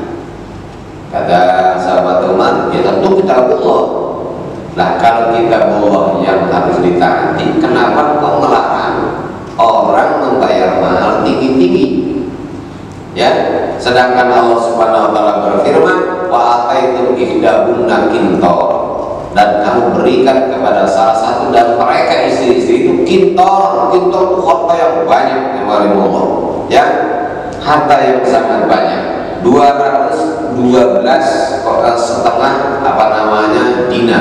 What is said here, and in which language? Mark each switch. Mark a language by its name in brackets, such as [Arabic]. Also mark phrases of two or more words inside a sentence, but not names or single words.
[Indonesian] Kata sahabat Umar, ya tentu kitabullah. Nah, kalau kitabullah yang harus ditaati, kenapa engkau melarang orang membayar mahal tinggi-tinggi? Ya, sedangkan Allah [Arabic] سبحانه وتعالى [Indonesian] berfirman, [Arabic] وآتيتم إحداهن قنطارا, [Indonesian] dan kamu berikan kepada salah satu dan mereka istri-istri itu qintar. Qintar itu harta yang banyak, ya, harta yang sangat banyak. 212 setengah apa namanya dinar.